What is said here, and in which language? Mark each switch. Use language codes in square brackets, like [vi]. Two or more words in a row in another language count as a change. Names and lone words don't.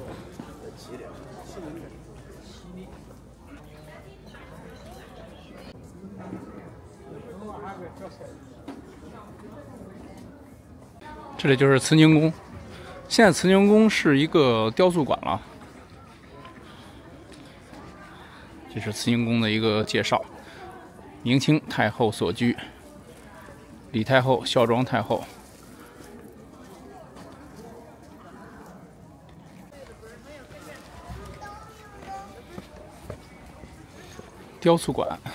[zh] 這裡就是慈寧宮。現在慈寧宮是一個雕塑館了。這是慈寧宮的一個介紹： 明清太后所居，李太后孝莊太後。雕塑馆。